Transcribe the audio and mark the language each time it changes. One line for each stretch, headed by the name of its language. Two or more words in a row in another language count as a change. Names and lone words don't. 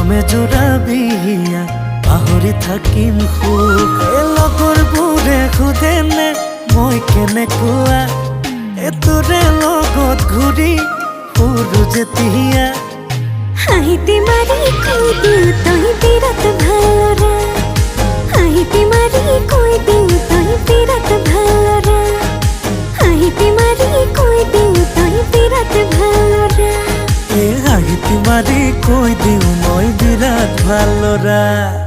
Assamese: জোড়া বিয়া পাহৰি থাকিম সুখ লগৰবোৰে সোধে নে মই কেনেকুৱা এতোৰে লগত ঘূৰি ফুৰো যেতিয়া
Bangla: হাঁহিতে মারি কই দিও তুই বিরাট ভালো রে হাঁহিতে মারি কই দিও তুই বিরাট ভালো রে হাঁহিতে মারি কই দিও তুই বিরাট ভালো রে
Assamese: হাঁহিতে মাৰি কৈ দিওঁ মই বিৰাট ভাল ল'ৰা।